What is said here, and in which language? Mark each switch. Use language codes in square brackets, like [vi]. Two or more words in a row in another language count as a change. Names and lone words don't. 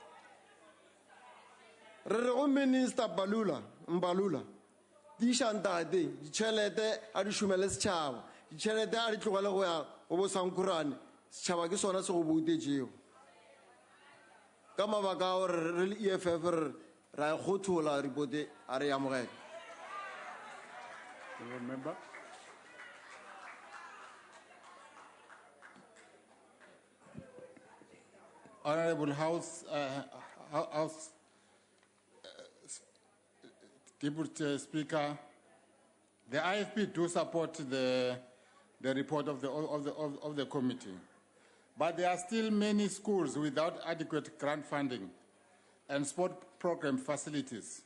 [nso] Re re go Minister Mbalula di išantate ditšhelete a di šomele setšhaba, ditšhelete a di tlogele go ya go bo Sankhurane, setšhaba ke sona se go boutetšego. Ka mabaka a gore re le EFF ra e kgothola ripote a re amogele. [en] Remember? Honorable Deputy Speaker, the IFP do support the report of the committee, but there are still many schools without adequate grant funding and sport program facilities.